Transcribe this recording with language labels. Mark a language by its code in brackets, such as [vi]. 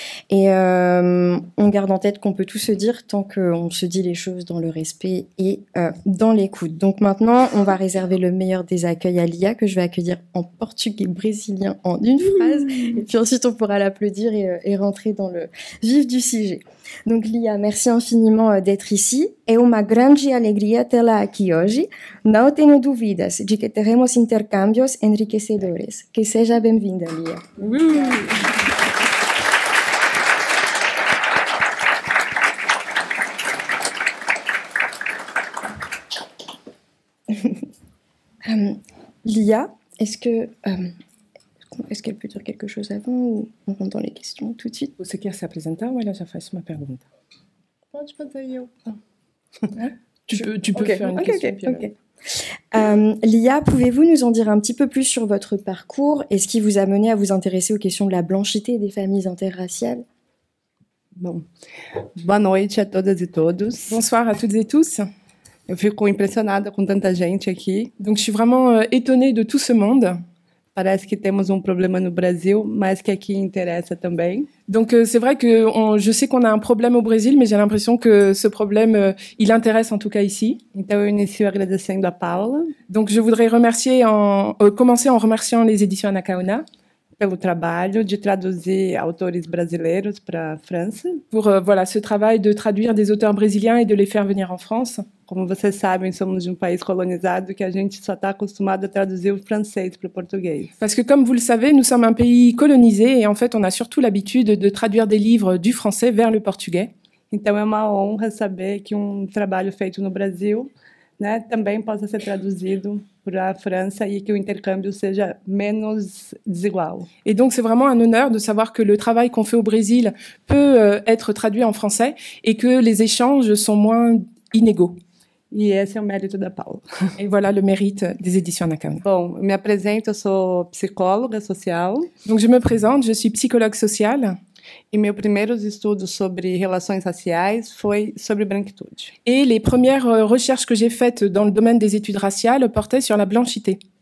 [fr] Et on garde en tête qu'on peut tout se dire tant qu'on se dit les choses dans le respect et dans l'écoute. Donc maintenant, on va réserver le meilleur des accueils à Lia, que je vais accueillir en portugais brésilien en une phrase. Et puis ensuite, on pourra l'applaudir et rentrer dans le vif du sujet. Donc Lia, merci infiniment d'être ici. [pt] É uma grande alegria tê-la aqui hoje. Não tenho dúvidas de que teremos intercâmbios enriquecedores. Que seja bem-vinda, Lia. [fr] Lia, est-ce qu'elle peut dire quelque chose avant ou on rentre dans les questions tout de suite? [pt] Você quer se apresentar ou ela já faz uma pergunta? Pode fazer eu. [fr] Tu peux faire une question. Ok. Lia, pouvez-vous nous en dire un petit peu plus sur votre parcours et ce qui vous a mené à vous intéresser aux questions de la blanchité des familles interraciales? [pt] Bom, boa noite a todas e todos. [fr] Bonsoir à toutes et tous. [pt] Eu fico impressionada com tanta gente aqui. [fr] Donc, je suis vraiment étonnée de tout ce monde. [pt] Parece que temos problema no Brasil, mas que aqui interessa também. [fr] Donc, c'est vrai que je sais qu'on a un problème au Brésil, mais j'ai l'impression que ce problème, il intéresse en tout cas ici. [pt] Então, eu inicio agradecendo a Paula. [fr] Donc, je voudrais commencer en remerciant les éditions Anacaona. [pt] Pelo trabalho de traduzir autores brasileiros para a França. [fr] Pour ce travail de traduire des auteurs brésiliens et de les faire venir en France. [pt] Como vocês sabem, somos de país colonizado que a gente só está acostumado a traduzir o francês para o português. [fr] Parce que comme vous le savez, nous sommes un pays colonisé et en fait, on a surtout l'habitude de traduire des livres du français vers le portugais. [pt] Então é uma honra saber que trabalho feito no Brasil, né, também possa ser traduzido para a França et que o intercâmbio seja menos desigual. [fr] Et donc, c'est vraiment un honneur de savoir que le travail qu'on fait au Brésil peut être traduit en français et que les échanges sont moins inégaux. [pt] E esse é o mérito da Paula. [fr] Et voilà le mérite des éditions Anacaona. [pt] Bom, me apresento, eu sou psicóloga social. [fr] Donc, je me présente, je suis psychologue sociale. [pt] E meus primeiros estudos sobre relações raciais foi sobre branquitude. [fr] Et les premières recherches que j'ai faites dans le domaine des études raciales portaient sur la blanchité.